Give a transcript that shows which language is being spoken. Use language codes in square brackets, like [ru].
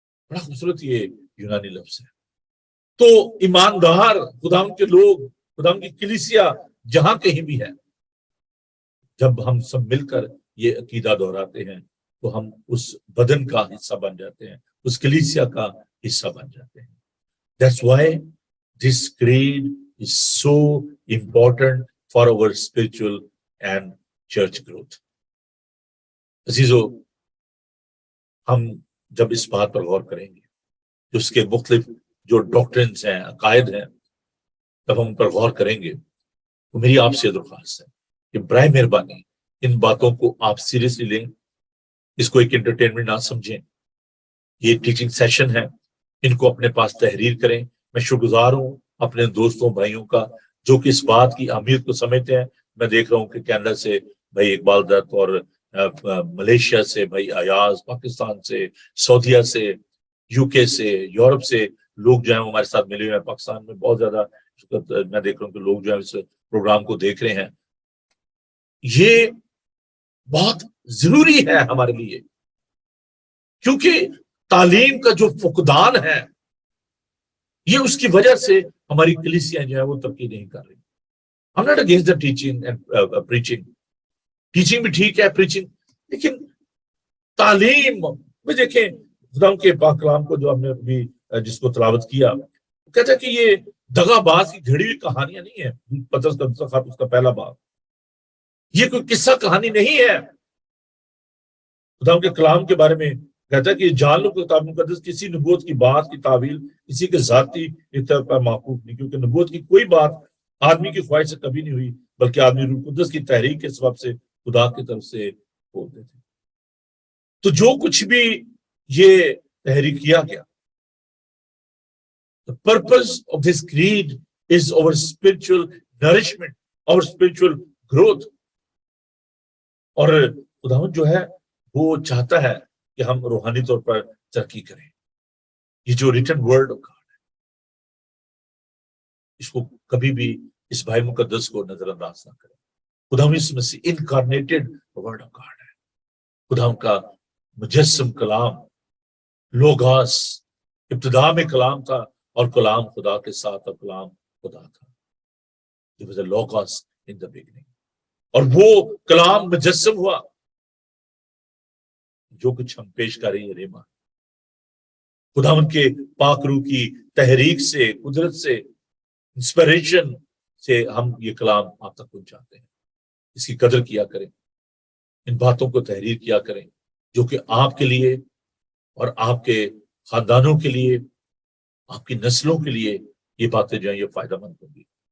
[ur] بڑا خوبصورت یہ یونانی لفظ ہے. تو ایماندار خداوند کے لوگ, خداوند کی کلیسیا جہاں کہیں بھی ہے، جب ہم سب مل کر یہ عقیدہ دہراتے ہیں تو ہم اس بدن کا حصہ بن جاتے ہیں، اس کلیسیا کا حصہ بن جاتے ہیں. [en] That's why this creed is so important for our spiritual and church growth. [ur] عزیزو، ہم جب اس بات پر غور کریں گے کہ اس کے مختلف جو ڈاکٹرنز ہیں، عقائد ہیں، جب ہم ان پر غور کریں گے تو میری آپ سے درخواست ہے کہ برائے مہربانی ان باتوں کو آپ سیریسلی لیں، اس کو ایک انٹرٹینمنٹ نہ سمجھیں. یہ ٹیچنگ سیشن ہے، ان کو اپنے پاس تحریر کریں. میں شکر گزار ہوں اپنے دوستوں بھائیوں کا جو کہ اس بات کی اہمیت کو سمجھتے ہیں. میں دیکھ رہا ہوں کہ کینیڈا سے بھائی اقبال دت، اور ملیشیا سے بھائی ایاز، پاکستان سے، سعودیہ سے، یو کے سے، یورپ سے لوگ جو ہیں ہمارے ساتھ ملے ہوئے ہیں. پاکستان میں بہت زیادہ میں دیکھ رہا ہوں کہ لوگ جو ہے اس پروگرام کو دیکھ رہے ہیں. یہ بہت ضروری ہے ہمارے لیے، کیونکہ تعلیم کا جو فقدان ہے یہ اس کی وجہ سے ہماری کلیسیاں جو ہے وہ ترقی نہیں کر رہی. [en] I'm not against the teaching and preaching. [ur] Teaching بھی ٹھیک ہے، پریچنگ، لیکن تعلیم میں دیکھیں خدا کے پاک کلام کو جو ہم نے ابھی جس کو تلاوت کیا، کہتا ہے کہ یہ دغا باز کی گھڑی ہوئی کہانیاں نہیں ہیں. پترس کا دوسرا خط اس کا پہلا باب، یہ کوئی قصہ کہانی نہیں ہے. خدا کے کلام کے بارے میں کہتا ہے کہ جان لو کہ کتاب مقدس کسی نبوت کی بات کی تعویل کسی کے ذاتی اختیار پر موقوف نہیں، کیونکہ نبوت کی کوئی بات آدمی کی خواہش سے کبھی نہیں ہوئی، بلکہ آدمی روح قدس کی تحریک کے سبب سے خدا کی طرف سے بولتے تھے. تو جو کچھ بھی یہ تحریک کیا گیا، [en] the purpose of this creed is our spiritual nourishment, our spiritual growth. [ur] اور خداوند جو ہے وہ چاہتا ہے کہ ہم روحانی طور پر ترقی کریں. یہ جو ریٹن ورڈ آف گاڈ ہے، اس کو کبھی بھی اس بھائی مقدس کو نظر انداز نہ کریں. خداوند یسوع مسیح انکارنیٹڈ ورڈ آف گاڈ ہے، خداوند کا مجسم کلام، لوگاس. ابتدا میں کلام تھا اور کلام خدا کے ساتھ اور کلام خدا تھا. [en] There was a logos in the beginning. [ur] اور وہ کلام مجسم ہوا. جو کچھ ہم پیش کر رہے ہیں ریما خداوند کے پاک روح کی تحریک سے، قدرت سے، انسپریشن سے ہم یہ کلام آپ تک پہنچاتے ہیں. اس کی قدر کیا کریں، ان باتوں کو تحریر کیا کریں جو کہ آپ کے لیے اور آپ کے خاندانوں کے لیے، آپ کی نسلوں کے لیے یہ باتیں جو ہیں یہ فائدہ مند ہوں گی.